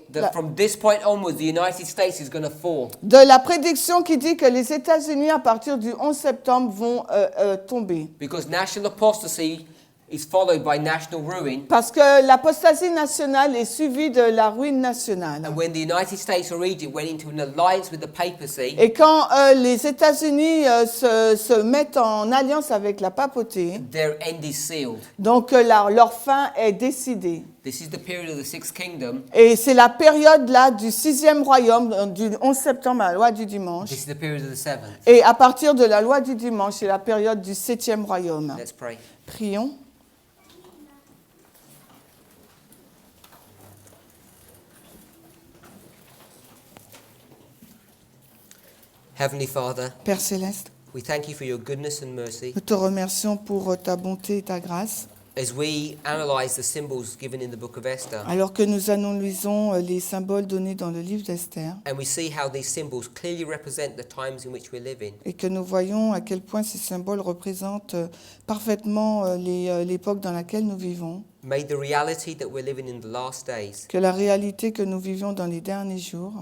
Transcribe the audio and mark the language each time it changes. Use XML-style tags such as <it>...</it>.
<en>that from this point onwards, the United States is going to fall.</en> <fr>de la prédiction qui dit que les États-Unis, à partir du 11 septembre, vont tomber.</fr> <en>Because national apostasy is followed by national ruin.</en> <fr>Parce que l'apostasie nationale est suivie de la ruine nationale.</fr> <en>And when the United States or Egypt went into an alliance with the papacy,</en> <fr>Et quand les États-Unis se mettent en alliance avec la papauté,</fr> <en>their end is sealed.</en> <fr>donc leur fin est décidée.</fr> <en>This is the period of the Sixth Kingdom.</en> <fr>Et c'est la période là du 6e royaume, du 11 septembre à la loi du dimanche.</fr> <en>This is the period of the seventh.</en> <fr>Et à partir de la loi du dimanche, c'est la période du 7e royaume.</fr> <en>Let's pray.</en> <fr>Prions.</fr> <en>Heavenly Father,</en> <fr>Père céleste,</fr> <en>we thank you for your goodness and mercy.</en> <fr>nous te remercions pour ta bonté et ta grâce.</fr> <en>As we analyze the symbols given in the book of Esther,</en> <fr>Alors que nous analysons les symboles donnés dans le livre d'Esther</fr> <en>and we see how these symbols clearly represent the times in which we're living,</en> <fr>et que nous voyons à quel point ces symboles représentent parfaitement l'époque dans laquelle nous vivons,</fr> <en>may the reality that we're living in the last days</en> <fr>que la réalité que nous vivons dans les derniers jours</fr>